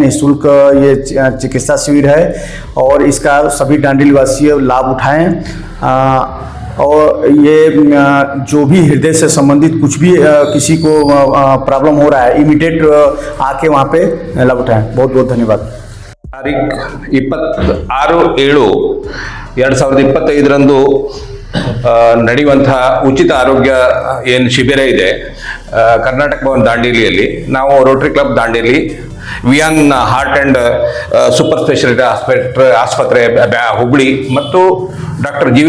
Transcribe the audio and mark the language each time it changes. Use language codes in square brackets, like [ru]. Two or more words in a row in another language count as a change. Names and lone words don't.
[hi] निःशुल्क ये चिकित्सा शिविर है और इसका सभी दांडेली वासी लाभ उठाएं। और ये जो भी हृदय से संबंधित कुछ भी किसी को प्रॉब्लम हो रहा है, इमीडिएट आके वहाँ पे लाभ उठाएं। बहुत बहुत धन्यवाद। [kn] तारीख 26/6/2025 ನಡೆಯುವಂತಹ ಉಚಿತ ಆರೋಗ್ಯ ಏನು ಶಿಬಿರ ಇದೆ ಕರ್ನಾಟಕ ಭವನ್ ದಾಂಡೇಲಿಯಲ್ಲಿ, ನಾವು ರೋಟರಿ ಕ್ಲಬ್ ದಾಂಡೇಲಿ, ವಿಯಾನ್ ಹಾರ್ಟ್ ಆ್ಯಂಡ್ ಸೂಪರ್ ಸ್ಪೆಷಾಲಿಟಿ ಆಸ್ಪತ್ರೆ ಹುಬ್ಳಿ ಮತ್ತು ಡಾಕ್ಟರ್ ಜಿ.ವಿ.